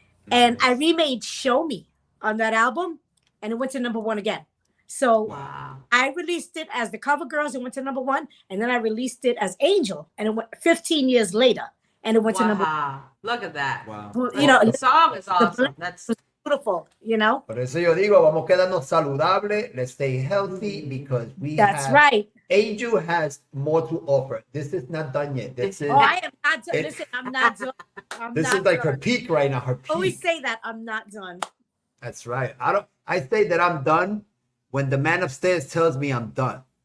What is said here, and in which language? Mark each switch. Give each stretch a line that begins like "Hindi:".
English: And I remade Show Me on that album, and it went to #1 again. So Wow. I released it as the Cover Girls and went to #1, and then I released it as Angel, and it went 15 years later, and it went to #1. Wow. Look at that. Wow. You know, The song is awesome. That's beautiful, you know?
Spanish: Por eso yo digo, vamos quedarnos saludables.
English: Let's stay healthy because That's right. Angel has more to offer. This is not done yet. This is Oh, I am not done. Listen, I'm not done. this is like her peak right now. Her peak. Always say that I'm not done. That's right. I say that I'm done when the man upstairs tells me I'm done.